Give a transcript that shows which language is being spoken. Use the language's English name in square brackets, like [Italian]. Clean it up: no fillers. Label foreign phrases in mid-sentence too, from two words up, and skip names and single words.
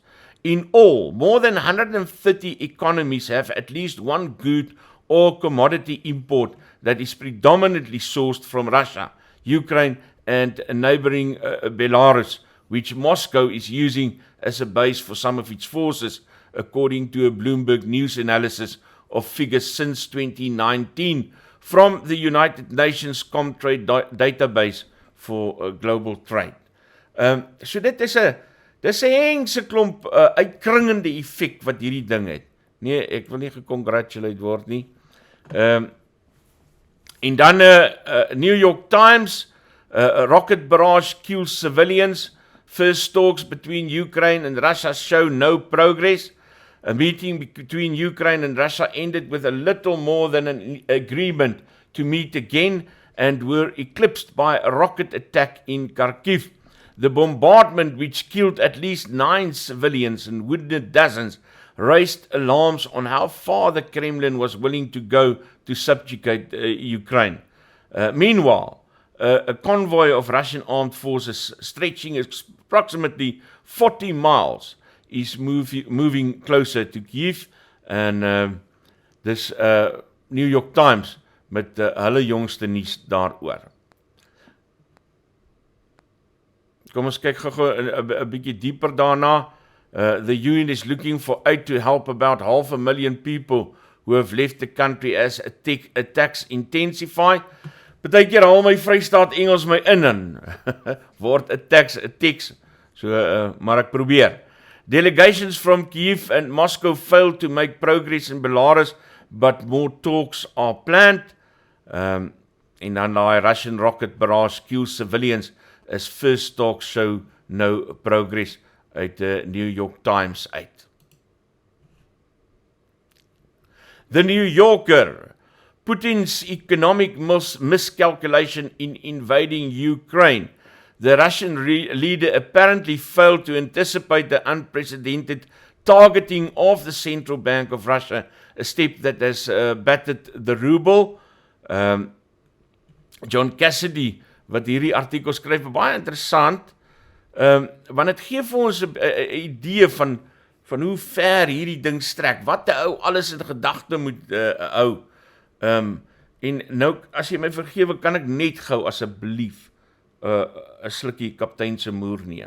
[English] In all, more than 130 economies have at least one good or commodity import that is predominantly sourced from Russia, Ukraine, and neighboring Belarus, which Moscow is using as a base for some of its forces, according to a Bloomberg News analysis of figures since 2019 from the United Nations Comtrade database for global trade. [Afrikaans] So dit is 'n hengse klomp uitkringende effek wat hierdie ding het. Nee, ek wil nie gecongratulate word nie. En dan [English] New York Times, rocket barrage kills civilians. First talks between Ukraine and Russia show no progress. A meeting between Ukraine and Russia ended with a little more than an agreement to meet again and were eclipsed by a rocket attack in Kharkiv. The bombardment, which killed at least 9 civilians and wounded dozens, raised alarms on how far the Kremlin was willing to go to subjugate Ukraine. Meanwhile, a convoy of Russian armed forces stretching approximately 40 miles is moving closer to Kyiv, [Afrikaans] en dis New York Times met hulle jongste nuus daaroor. Kom ons kyk gou 'n bietjie dieper daarna. [English] The UN is looking for aid to help about 500,000 people who have left the country as attacks intensify. [Afrikaans] Partykeer haal my Vrystaat Engels my in en word attacks, so maar ek probeer. [English] Delegations from Kyiv and Moscow failed to make progress in Belarus, but more talks are planned. [Afrikaans] En dan die [English] Russian rocket barrage kills civilians as first talks show no progress [Afrikaans] uit die New York Times uit. [English] The New Yorker, Putin's economic miscalculation in invading Ukraine. The Russian leader apparently failed to anticipate the unprecedented targeting of the Central Bank of Russia, a step that has battered the ruble. John Cassidy, [Afrikaans] wat hierdie artikel skryf, baie interessant, want het gee vir ons 'n idee van hoe ver hierdie ding strek, wat die ou alles in gedagte moet hou. En nou, as jy my vergewe, kan ek net gou asseblief 'n slukkie kaptein se moer neem.